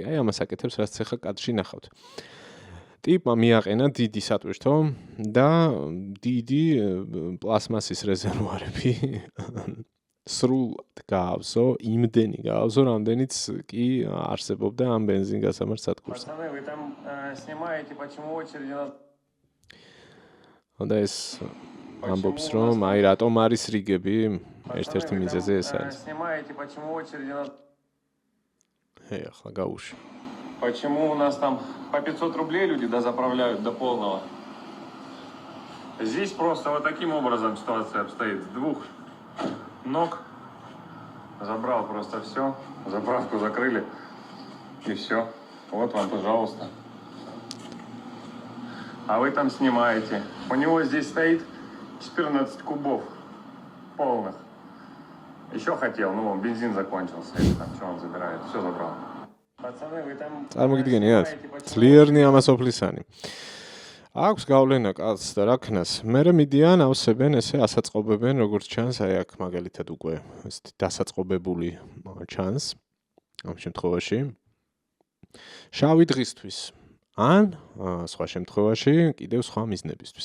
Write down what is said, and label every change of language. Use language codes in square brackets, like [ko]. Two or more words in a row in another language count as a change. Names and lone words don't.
[ka] აი ამას აკეთებს, რაც ახლა კადრში ნახავთ. ტიპმა მიაყენა დიდი სატვირთო და დიდი პლასმასის რეზერვუარები სრულად გაავსო, იმდენი გაავსო, რამდენიც კი არსებობდა ამ ბენზინგასამართ სადგურზე. [ru] Пацаны, вы там снимаете, почему очереди нас... [ka] და ეს ამბობს, რომ აი რატომ არის რიგები, ერთ-ერთი მიზეზი ეს არის. [ru] Снимаете, почему очереди нас... [ka] ახლა გაუშვი. [ru] Почему у нас там по 500 рублей люди дозаправляют до полного? Здесь просто вот таким образом ситуация обстоит. С двух ног забрал просто все, заправку закрыли и все. Вот вам, пожалуйста. А вы там снимаете. У него здесь стоит 14 кубов полных. Еще хотел, ну бензин закончился. Или там, что он забирает? Все забрал. Пацаны, вы там... [ka] წარმოგიდგენიათ? ძლიერნი ამასოფლისანი. აქვს გავლენა კაცს და რა ქნას. მერე მიდიან ავსებენ ესე ასაწყობებენ, როგორც ჩანს, აი აქ მაგალითად უკვე ესეთი დასაწყობებული ჩანს ამ შემთხვევაში. შავი დღისთვის ან სხვა შემთხვევაში კიდევ სხვა მიზნებისთვის.